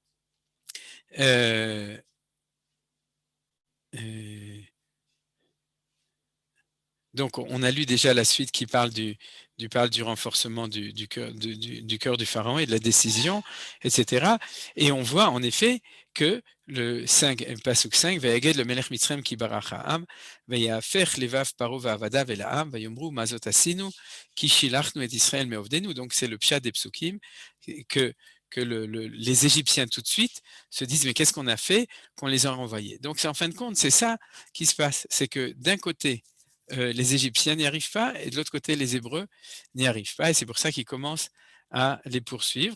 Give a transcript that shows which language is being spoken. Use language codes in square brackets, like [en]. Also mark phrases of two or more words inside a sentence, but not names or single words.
[fr] Donc, on a lu déjà la suite qui parle du renforcement du cœur du pharaon et de la décision, etc. Et on voit en effet que le pasuk 5, [he] ויגד למלך מצרים כי ברח העם ויהפך לבב פרעה ועבדיו אל העם ויאמרו מה זאת עשינו כי שלחנו את ישראל מעבדנו. [fr] Donc, c'est le pshat des psukim que les Égyptiens tout de suite se disent mais qu'est-ce qu'on a fait qu'on les a renvoyés. Donc, en fin de compte, c'est ça qui se passe. C'est que d'un côté, les Égyptiens n'y arrivent pas, et de l'autre côté, les Hébreux n'y arrivent pas, et c'est pour ça qu'ils commencent à les poursuivre.